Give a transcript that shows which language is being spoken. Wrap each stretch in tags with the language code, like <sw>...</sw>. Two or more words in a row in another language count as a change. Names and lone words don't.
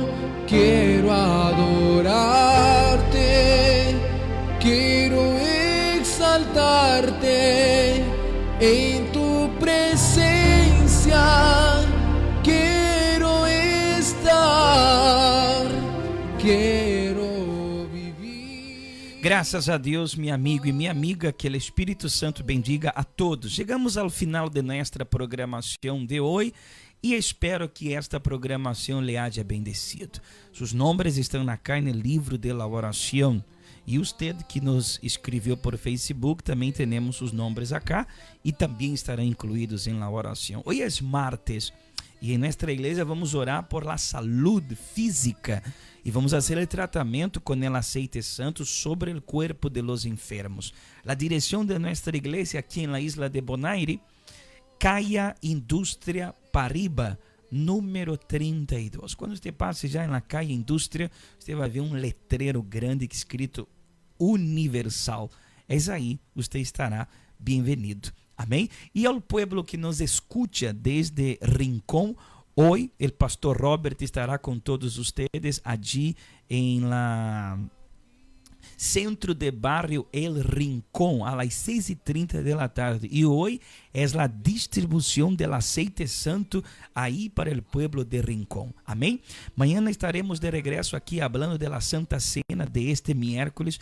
<es>Quiero adorarte, quiero exaltarte en tu presencia. Quiero estar, quiero vivir.</es> <pt>Graças a Deus, meu amigo e minha amiga, que o Espírito Santo bendiga a todos. Chegamos ao final de nossa programação de hoje e espero que esta programação lhe haja bendecido. Seus nomes estão acá no livro de la oração. E você que nos escreveu por Facebook, também temos os nomes acá e também estarão incluídos em la oração. Hoje é martes e em nossa igreja vamos orar por la salud física e vamos fazer o tratamento com o aceite santo sobre o corpo de los enfermos. A direção de nossa igreja aqui em la isla de Bonaire, Caia Indústria Pariba, número 32. Quando você passe já na Caia Indústria, você vai ver um letreiro grande escrito Universal. Es aí, você estará bem-vindo. Amém? E ao povo que nos escuta desde Rincón, hoje o pastor Robert estará com todos vocês allí em la Centro de Barrio El Rincón,</pt> <es>a las 6:30 de la tarde. Y hoy es la distribución del aceite santo ahí para el pueblo de Rincón. Amén. Mañana estaremos de regreso aquí hablando de la Santa Cena de este miércoles.</es>